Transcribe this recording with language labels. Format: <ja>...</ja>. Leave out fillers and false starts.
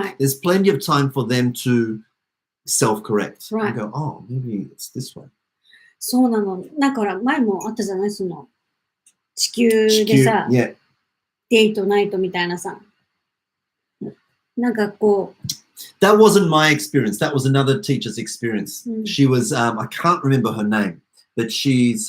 <en>There's plenty of time for them to self-correct and go, oh, maybe it's this way.</en> <ja>そうなの。だから前もあったじゃない、その地球でさ、デイとナイトみたいなさ、なんかこう。</ja> <en>That wasn't my experience. That was another teacher's experience. She was, I can't remember her name, but she's.</en>